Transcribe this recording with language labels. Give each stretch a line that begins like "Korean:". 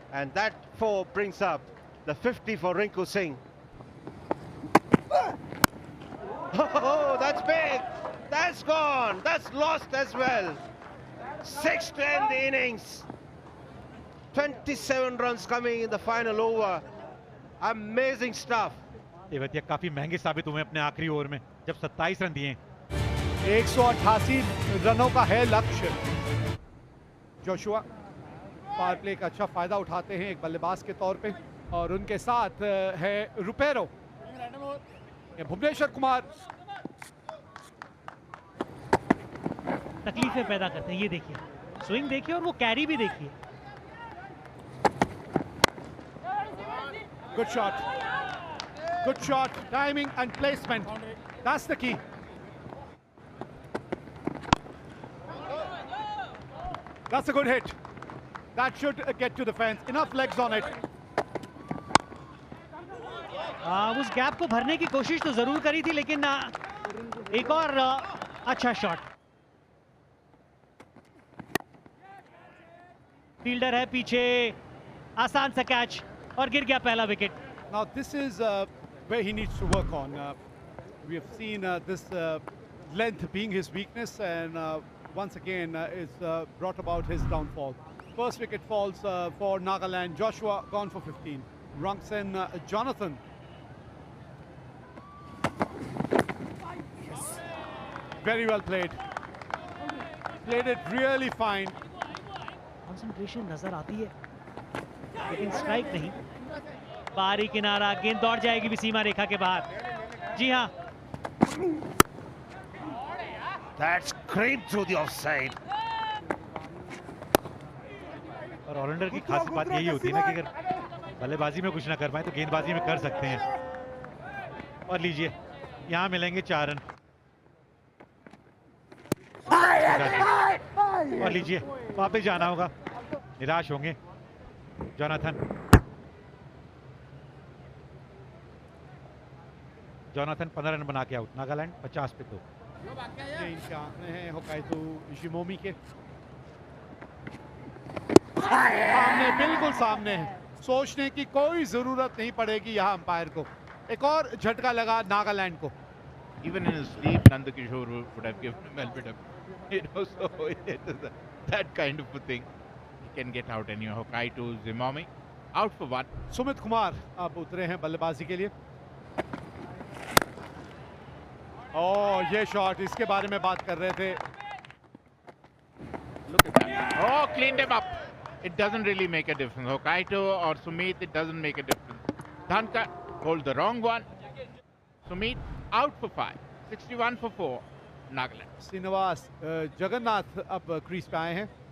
English: And that 4 brings up the 50 for Rinku Singh. Oh, that's big. That's gone. That's lost as well. 6 to end the innings. 27 runs coming in the final over. Amazing stuff.
Hindi: Tewatia काफी महंगे साबित हुए अपने आखिरी over में, जब 27 run दिए. 188 रनों का है लक्ष्य. जोशुआ पावर प्ले का अच्छा फायदा उठाते हैं एक बल्लेबाज के तौर पे, और उनके साथ है रुपेरो. भुवनेश्वर कुमार तकलीफें पैदा करते हैं. ये देखिए, स्विंग देखिए और वो कैरी भी देखिए.
English: Good shot. Good shot. Timing and placement. That's the key. That's a good hit. That should get to the fence. Enough legs on it.
Hindi: उस गैप को भरने की कोशिश तो जरूर करी थी, लेकिन एक और अच्छा शॉट. फील्डर है पीछे, आसान सा कैच और गिर गया पहला wicket.
English: Now this is where he needs to work on. We have seen this length being his weakness, and once again it's brought about his downfall. First wicket falls for Nagaland. Joshua gone for 15. Wrongson, Jonathan. Very well played. Played it really fine.
Hindi: Concentration नजर आती है, लेकिन strike नहीं. बाहरी किनारा, गेंद दौड़ जाएगी भी सीमा रेखा के बाहर. जी हाँ,
English: That's scraped through the offside.
Hindi: और ऑलराउंडर की खास बात यही होती है ना कि अगर बल्लेबाजी में कुछ ना कर पाए तो गेंदबाजी में कर सकते हैं. और लीजिए, यहाँ मिलेंगे 4 रन. और लीजिए, वापस जाना होगा. निराश होंगे जोनाथन. जोनाथन 15 रन बना के आउट. नागालैंड 50 पे 2. इनके आंकड़े हैं होकाइतो शिमोमी के सामने, बिल्कुल सामने है. सोचने की कोई जरूरत नहीं पड़ेगी यहाँ अंपायर को. एक और झटका लगा नागालैंड को.
English: Even in his sleep, Nandakishore would have given him a bit of, so it is that kind of a thing. He can get out anyway. Hokaito Zimomi out for 1.
Hindi: Sumit Kumar अब उतरे हैं बल्लेबाजी के लिए. ओह, ये शॉट, इसके बारे में बात कर रहे थे.
English: Look at that. Oh, cleaned him up. It doesn't really make a difference. Hokaito or Sumit, it doesn't make a difference. Dhankar holds the wrong one. Sumit out for 5. 61 for 4. Nagaland.
Hindi: Srinivas Jagannath अब crease पे आए हैं.